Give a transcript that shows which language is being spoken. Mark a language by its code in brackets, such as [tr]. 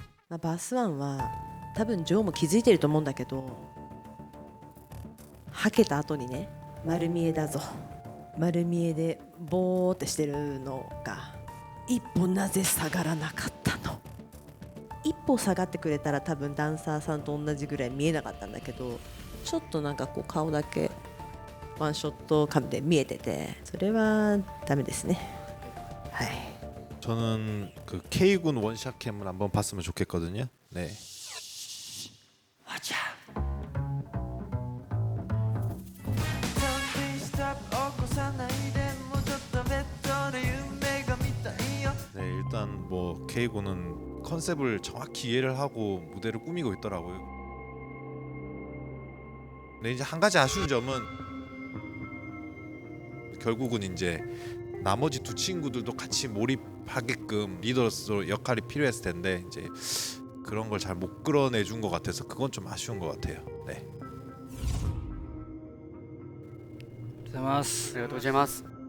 [ja] まあ、バスワンは多分ジョーも気づいてると思うんだけど、はけた後にね、丸見えだぞ、丸見えでボーってしてるのが一歩なぜ下がらなかったの。一歩下がってくれたら多分ダンサーさんと同じぐらい見えなかったんだけど、ちょっとなんかこう顔だけワンショットカムで見えてて、それはダメですね。はい。 [ko] 저는 그 K군 원샷 캠을 한번 봤으면 좋겠거든요. 네. 맞아. 네, 일단 뭐 K군은 컨셉을 정확히 이해를 하고 무대를 꾸미고 있더라고요. 근데 이제 한 가지 아쉬운 점은 결국은 이제 나머지 두 친구들도 같이 몰입하게끔 리더로서 역할이 필요했을 텐데 이제 그런 걸 잘 못 끌어내준 것 같아서 그건 좀 아쉬운 것 같아요. 네. [ja] ありがとうございます。ありがとうございます。